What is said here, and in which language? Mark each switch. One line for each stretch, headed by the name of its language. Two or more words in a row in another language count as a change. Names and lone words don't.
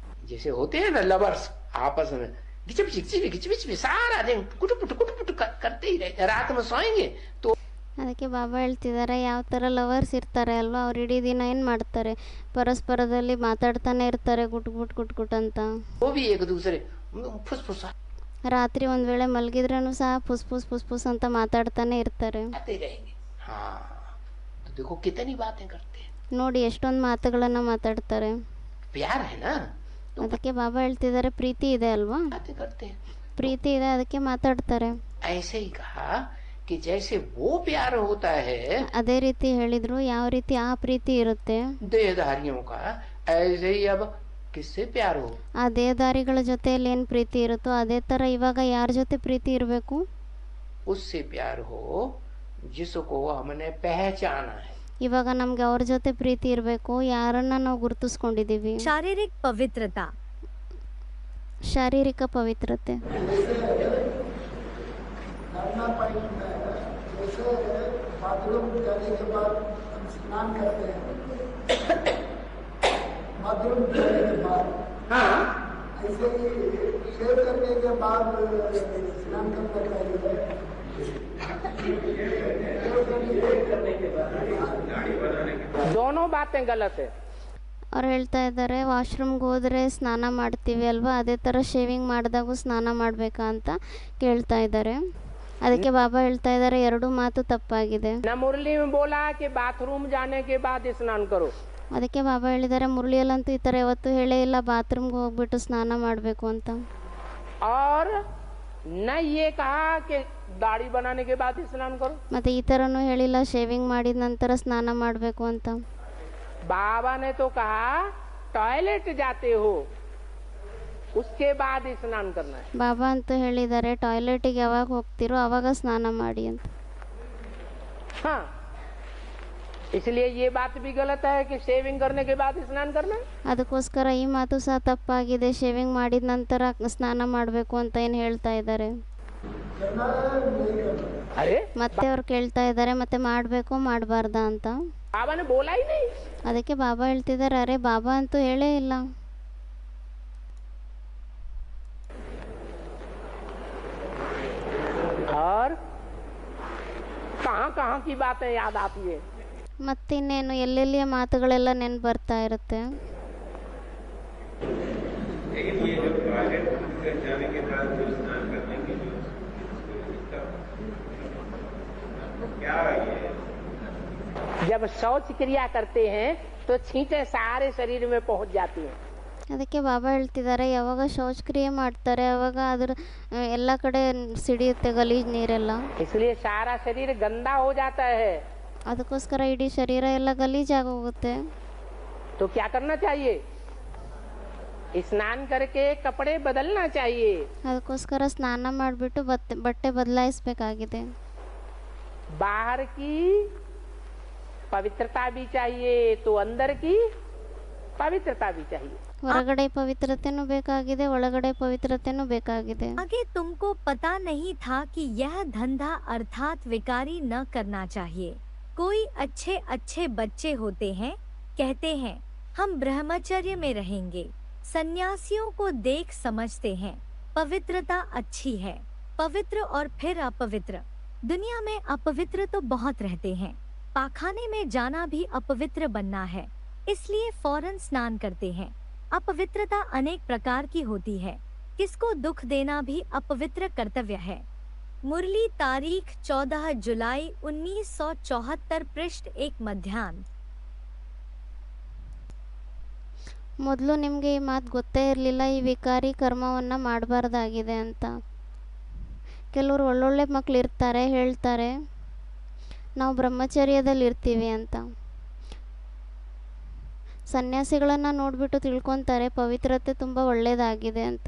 Hindi: जैसे होते हैं ना लवर्स आपस में घिच पिच सारा दिन कुटुपुट करते ही रहते, रात में सोएंगे तो
Kannada: ಅದಕ್ಕೆ ಬಾಬಾ ಹೇಳ್ತಿದ್ದಾರೆ, ಯಾವ ಥರ ಲವರ್ಸ್ ಇರ್ತಾರೆ ಅಲ್ವಾ, ಅವ್ರು ಇಡೀ ದಿನ ಏನು ಮಾಡ್ತಾರೆ, ಪರಸ್ಪರದಲ್ಲಿ ಮಾತಾಡ್ತಾನೆ ಇರ್ತಾರೆ ಗುಟ್ ಅಂತ.
Hindi: वो भी एक दूसरे फुसफुस
Kannada: ರಾತ್ರಿ ಒಂದು ವೇಳೆ ಮಲಗಿದ್ರೂ ಸಹ ಫುಸ್ ಫುಸ್ ಅಂತ ಮಾತಾಡ್ತಾನೆ ಇರ್ತಾರೆ.
Hindi: आते रहेंगे। हाँ तो देखो कितनी बातें करते हैं,
Kannada: ನೋಡಿ ಎಷ್ಟೊಂದು ಮಾತುಗಳನ್ನು ಮಾತಾಡ್ತಾರೆ.
Hindi: प्यार है ना तो
Kannada: ಅದಕ್ಕೆ ಬಾಬಾ ಹೇಳ್ತಿದ್ದಾರೆ, ಪ್ರೀತಿ ಇದೆ ಅಲ್ವಾ,
Hindi: बातें करते हैं।
Kannada: ಪ್ರೀತಿ ಇದೆ ಅದಕ್ಕೆ ಮಾತಾಡ್ತಾರೆ.
Hindi: ऐसे ही कहा कि जैसे वो प्यार होता है
Kannada: ಅದೇ ರೀತಿ ಹೇಳಿದ್ರು, ಯಾವ ರೀತಿ ಆ ಪ್ರೀತಿ ಇರುತ್ತೆ,
Hindi: देहधारियों का, ऐसे ही अब किससे प्यार हो,
Kannada: ಆ ದೇಹದಾರಿಗಳ ಜೊತೆಯಲ್ಲಿ ಏನು ಪ್ರೀತಿ ಇರುತ್ತೋ ಅದೇ ಥರ ಇವಾಗ ಯಾರ ಜೊತೆ ಪ್ರೀತಿ ಇರಬೇಕು,
Hindi: उससे प्यार हो जिसको हमने पहचाना है।
Kannada: ಇವಾಗ ನಮ್ಗೆ ಅವ್ರ ಜೊತೆ ಪ್ರೀತಿ ಇರಬೇಕು, ಯಾರನ್ನ ನಾವು ಗುರುತಿಸ್ಕೊಂಡಿದ್ದೀವಿ.
Hindi: शारीरिक पवित्रता,
Kannada: ಶಾರೀರಿಕ ಪವಿತ್ರತೆ.
Hindi: नहाना पानी होता है, जैसे बाथरूम जाने के बाद हम स्नान करते हैं, बाथरूम जाने के बाद हाँ ऐसे ही शेव करने के बाद स्नान करना चाहिए। दोनों बातें गलत है।
Kannada: ಅವ್ರು ಹೇಳ್ತಾ ಇದ್ದಾರೆ, ವಾಶ್ರೂಮ್ಗೆ ಹೋದರೆ ಸ್ನಾನ ಮಾಡ್ತೀವಿ ಅಲ್ವಾ, ಅದೇ ಥರ ಶೇವಿಂಗ್ ಮಾಡಿದಾಗೂ ಸ್ನಾನ ಮಾಡಬೇಕಾ ಅಂತ ಕೇಳ್ತಾ ಇದ್ದಾರೆ. ಅದಕ್ಕೆ ಬಾಬಾ ಹೇಳ್ತಾ ಇದ್ದಾರೆ, ಎರಡೂ ಮಾತು ತಪ್ಪಾಗಿದೆ.
Hindi: न मुरली में बोला कि बाथरूम जाने के बाद स्नान करो,
Kannada: ಅದಕ್ಕೆ ಬಾಬಾ ಹೇಳಿದ್ದಾರೆ, ಮುರಳಿಯಲ್ಲಂತೂ ಈ ಥರ ಯಾವತ್ತೂ ಹೇಳೇ ಇಲ್ಲ ಬಾತ್ರೂಮ್ಗೆ ಹೋಗ್ಬಿಟ್ಟು ಸ್ನಾನ ಮಾಡಬೇಕು ಅಂತ.
Hindi: और न ये कहा कि दाढ़ी बनाने के बाद स्नान करो।
Kannada: ಮತ್ತು ಈ ಥರನೂ ಹೇಳಿಲ್ಲ ಶೇವಿಂಗ್ ಮಾಡಿದ ನಂತರ ಸ್ನಾನ ಮಾಡಬೇಕು ಅಂತ.
Hindi: बाबा ने तो कहा टॉयलेट जाते हो उसके बाद स्नान करना है।
Kannada: ಬಾಬಾ ಅಂತೂ ಹೇಳಿದ್ದಾರೆ, ಟಾಯ್ಲೆಟಿಗೆ ಯಾವಾಗ ಹೋಗ್ತಿರೋ ಆವಾಗ ಸ್ನಾನ ಮಾಡಿ ಅಂತ.
Hindi: हाँ इसलिए ये बात भी गलत है कि शेविंग करने के बाद स्नान करना है।
Kannada: ಅದಕ್ಕೋಸ್ಕರ ಈ ಮಾತು ಸಹ ತಪ್ಪಾಗಿದೆ, ಶೇವಿಂಗ್ ಮಾಡಿದ ನಂತರ ಸ್ನಾನ ಮಾಡಬೇಕು ಅಂತ ಏನು ಹೇಳ್ತಾ ಇದ್ದಾರೆ.
Hindi: अरे
Kannada: ಮತ್ತೆ ಅವ್ರು ಕೇಳ್ತಾ ಇದ್ದಾರೆ, ಮತ್ತೆ ಮಾಡಬೇಕು ಮಾಡಬಾರ್ದಾ ಅಂತ.
Hindi: बाबा ने बोला ही नहीं।
Kannada: ಅದಕ್ಕೆ ಬಾಬಾ ಹೇಳ್ತಿದ್ದಾರೆ, ಅರೆ ಬಾಬಾ ಅಂತೂ ಹೇಳೇ ಇಲ್ಲ.
Hindi: और कहाँ कहाँ की बातें याद आती है।
Kannada: ಮತ್ತಿನ್ನೇನು ಎಲ್ಲೆಲ್ಲಿಯ ಮಾತುಗಳೆಲ್ಲ ನೆನ್ಪು ಬರ್ತಾ ಇರುತ್ತೆ.
Hindi: लेकिन ये जो टॉयलेट जाने के बाद जो स्नान करने की जो क्या है ये, जब शौच क्रिया करते हैं तो छींटे सारे शरीर में पहुंच जाती हैं।
Kannada: ಅದಕ್ಕೆ ಬಾಬಾ ಹೇಳ್ತಿದ್ದಾರೆ, ಯಾವಾಗ ಶೌಚಕ್ರಿಯೆ ಮಾಡ್ತಾರೆ ಅವಾಗ ಅದ್ರ ಎಲ್ಲ ಕಡೆ ಸಿಡಿಯುತ್ತೆ ಗಲೀಜ್ ನೀರೆಲ್ಲ.
Hindi: इसलिए सारा शरीर गंदा हो जाता है।
Kannada: ಅದಕ್ಕೋಸ್ಕರ ಇಡೀ ಶರೀರ ಎಲ್ಲ ಗಲೀಜಾಗೋಗುತ್ತೆ.
Hindi: तो क्या करना चाहिए, स्नान करके कपड़े बदलना चाहिए।
Kannada: ಅದಕ್ಕೋಸ್ಕರ ಸ್ನಾನ ಮಾಡಿಬಿಟ್ಟು ಬಟ್ಟೆ ಬದಲಾಯಿಸಬೇಕಾಗಿದೆ.
Hindi: बाहर की पवित्रता भी चाहिए तो अंदर की पवित्रता भी चाहिए।
Kannada: ಹೊರಗಡೆ ಪವಿತ್ರತೆನೂ ಬೇಕಾಗಿದೆ, ಒಳಗಡೆ ಪವಿತ್ರತೆನೂ ಬೇಕಾಗಿದೆ.
Hindi: आगे तुमको पता नहीं था कि यह धंधा अर्थात विकारी न करना चाहिए। कोई अच्छे अच्छे बच्चे होते हैं, कहते हैं हम ब्रह्मचर्य में रहेंगे, सन्यासियों को देख समझते हैं पवित्रता अच्छी है, पवित्र और फिर अपवित्र। दुनिया में अपवित्र तो बहुत रहते हैं, पाखाने में जाना भी अपवित्र बनना है, इसलिए फौरन स्नान करते हैं। अपवित्रता अनेक प्रकार की होती है, किसको दुख देना भी अपवित्र कर्तव्य है। मुरली तारीख 14 जुलाई 1974 पृष्ठ 1 मध्याह्न।
Kannada: ಮೊದಲು ನಿಮಗೆ ಈ ಮಾತು ಗೊತ್ತೇ ಇರಲಿಲ್ಲ, ಈ ವಿಕಾರಿ ಕರ್ಮವನ್ನು ಮಾಡಬಾರ್ದಾಗಿದೆ ಅಂತ. ಕೆಲವರು ಒಳ್ಳೊಳ್ಳೆ ಮಕ್ಕಳು ಇರ್ತಾರೆ, ಹೇಳ್ತಾರೆ ನಾವು ಬ್ರಹ್ಮಚರ್ಯದಲ್ಲಿ ಇರ್ತೀವಿ ಅಂತ. ಸನ್ಯಾಸಿಗಳನ್ನು ನೋಡಿಬಿಟ್ಟು ತಿಳ್ಕೊತಾರೆ ಪವಿತ್ರತೆ ತುಂಬ ಒಳ್ಳೆಯದಾಗಿದೆ ಅಂತ.